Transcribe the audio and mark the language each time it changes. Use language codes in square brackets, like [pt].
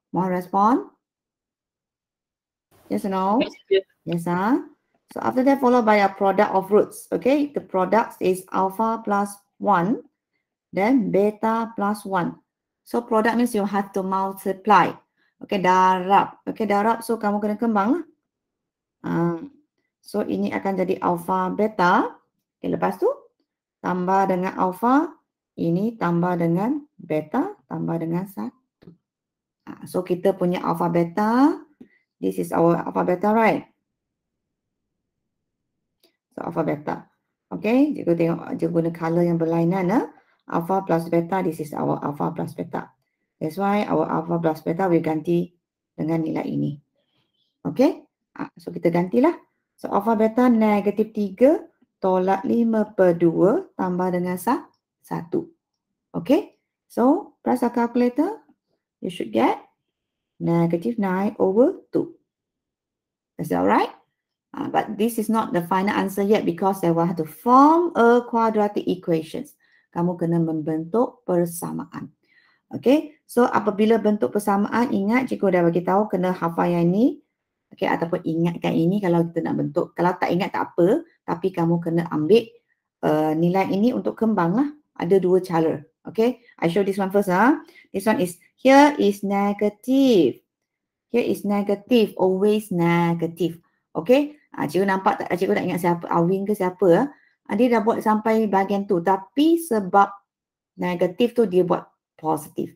[ms] Mohon respon. [en] Yes or no? Yes. Yes, So after that, followed by a product of roots. Okay, the product is alpha plus 1, then beta plus 1. So product means you have to multiply. [ms] Okay, darab. Okay, darab. So kamu kena kembang lah. So ini akan jadi alpha beta. Okay, lepas tu tambah dengan alpha. Ini tambah dengan beta. Tambah dengan 1. So kita punya alpha beta. [en] This is our alpha beta, right? [ms] So alpha beta. Okay, cikgu tengok, cikgu guna color yang berlainan. [en] Alpha plus beta, this is our alpha plus beta. That's why our alpha plus beta we [ms] ganti dengan nilai ini. Okay, so kita gantilah. So alpha beta negatif 3 tolak 5/2 tambah dengan 1. [en] Okay, so press a calculator. You should get negative 9/2. Is that right? But this is not the final answer yet because they will have to form a quadratic equations. [ms] Kamu kena membentuk persamaan. Okay, so apabila bentuk persamaan, ingat cikgu dah bagi tahu kena hafal yang ini. Okay, ataupun ingatkan ini kalau kita nak bentuk. Kalau tak ingat tak apa, tapi kamu kena ambil nilai ini untuk kembang lah. Ada dua cara. [en] Okay, I show this one first. This one is, here is negative. Here is negative, always negative. [ms] Okay, cikgu nampak tak, cikgu tak ingat siapa, Awin ke siapa. Dia dah buat sampai bahagian tu. Tapi sebab negatif tu dia buat positif.